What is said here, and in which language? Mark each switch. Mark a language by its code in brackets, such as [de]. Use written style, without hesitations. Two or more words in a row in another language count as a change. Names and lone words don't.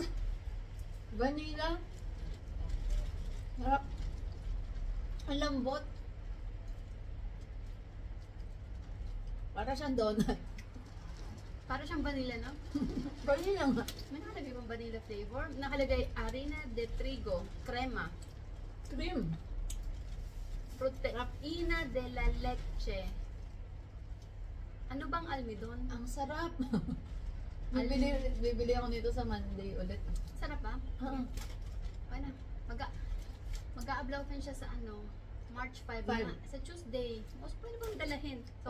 [tl] Vanilla. Harap. Ang lambot. Para siyang donut. Para siyang vanilla, no? Vanilla nga. May nakalagay pang [en] vanilla flavor. [tl] Nakalagay [es] harina de trigo, crema, [tl] Cream. [es] proteína de la leche. [tl] Ano bang almidon? Ang sarap. Bibili ako nito sa Monday ulit. Sarap ba? Oo. Ano? Mag-a-uploadan siya sa ano? [en] March 5 Five. [tl] na. Sa Tuesday. O, pwede bang dalahin? So,